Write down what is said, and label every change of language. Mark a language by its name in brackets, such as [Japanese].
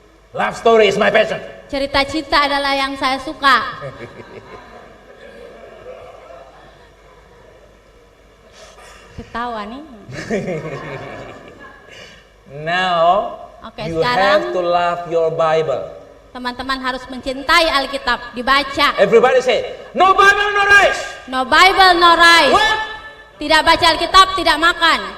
[English] Love story is my passion. [Indonesian] Cerita cinta adalah yang saya suka. Ketawa nih. [English] Now, [Indonesian] Oke, [English] you [Indonesian] sekarang- [English] have to love your Bible. [Indonesian] Teman-teman harus mencintai Alkitab, dibaca. [English] Everybody say, no Bible, no rice. No Bible, no rice. What? [Indonesian] Tidak baca Alkitab, tidak makan.